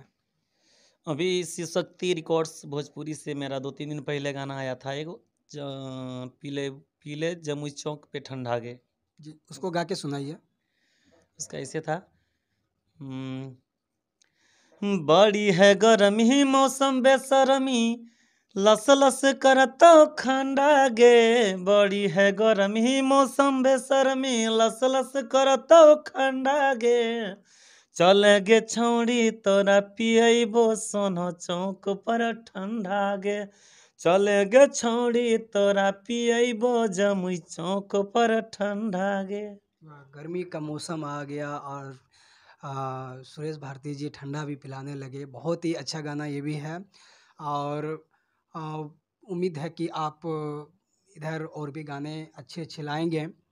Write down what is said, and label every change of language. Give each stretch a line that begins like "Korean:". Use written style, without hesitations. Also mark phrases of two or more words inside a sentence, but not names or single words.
Hindi: अभी शिव शक्ति रिकॉर्ड्स भोजपुरी से मेरा 2-3 दिन पहले गाना आया था एगो, पीले पीले जमुई चौक पे ठंडा गे। जी, उसको गा के सुनाइए। उसका ऐसे था,
Angika: हम्म, बड़ी है गरमी मौसम बेसरमी, लस लस करतो खंडा गे, बड़ी है गरमी मौसम बेसरमी, लस लस करतो खंडा गे, चले गे छौड़ी तोरा पियबो सोनो चौक पर ठंडा गे, चले गे छौड़ी तोरा पियबो जमुई चौक पर ठंडा गे।
Hindi: गर्मी का मौसम आ गया और सुरेश भारती जी ठंडा भी पिलाने लगे। बहुत ही अच्छा गाना ये भी है और अ, उम्मीद है कि आप इधर और भी गाने अच्छे-अच्छे लाएँगे।